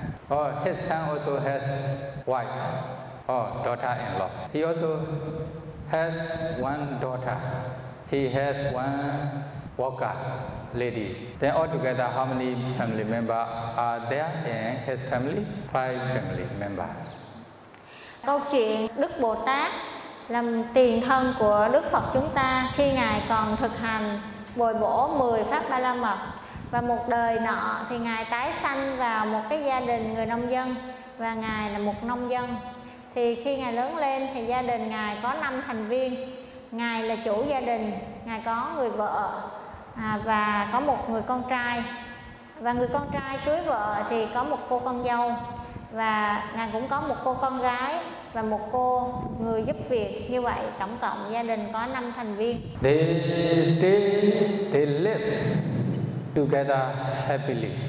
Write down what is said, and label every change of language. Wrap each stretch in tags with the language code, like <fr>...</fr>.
<en>Oh, his son also has wife or daughter-in-law. He also has one daughter. He has one worker lady. Then altogether, how many family members are there in his family? Five family members.</en> <vi>Câu chuyện Đức Bồ Tát làm tiền thân của Đức Phật chúng ta khi Ngài còn thực hành bồi bổ 10 pháp ba la mật. Và một đời nọ thì Ngài tái sanh vào một cái gia đình người nông dân, và Ngài là một nông dân. Thì khi Ngài lớn lên thì gia đình Ngài có 5 thành viên. Ngài là chủ gia đình, Ngài có người vợ và có một người con trai. Và người con trai cưới vợ thì có một cô con dâu, và Ngài cũng có một cô con gái và một cô người giúp việc. Như vậy tổng cộng gia đình có 5 thành viên.</vi> <en>They live together happily.</en>